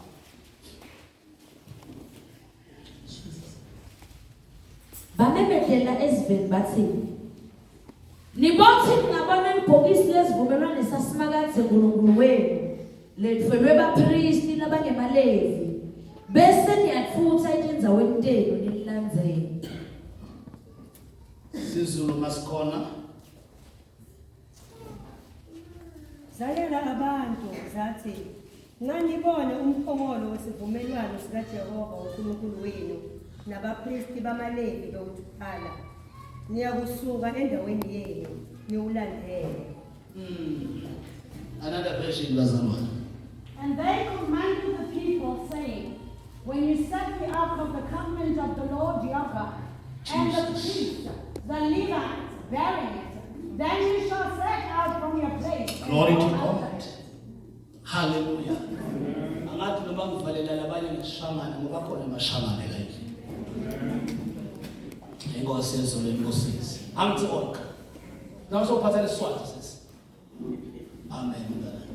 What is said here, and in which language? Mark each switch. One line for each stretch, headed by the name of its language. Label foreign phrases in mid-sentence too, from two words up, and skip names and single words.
Swati: Bamemedlela eziveni bathi nibothi ngabona ibhokisi lesivumelwano sasimakaze uNkulunkulu wenu lethelwe bapristi nabangemalevi bese niyafutha etindzaweni tenu nililandzele. Sizulu masikhona.
Zulu: Zalela abantu zathi Nanibona umphongolo wesivumelwano sikaJehova uNkulunkulu wenu nabapristi bamaLevi bewuthwala niyakusuka endaweni yenu niwulandele.
English: Another version bazalwane. And they commanded the people, saying, when you set the ark of the covenant of the Lord your God, and the priests, the Levites, bearing it, then you shall set out from your place. Glory to God. Hallelujah.
Swati: Angathi noma ngivalela labanye ngeshamana ngoba khona amashamane la endlini. Inkosi yezolo inkosisi. Angithi onke. Nawu sophatha lesiswati sisi. Amen.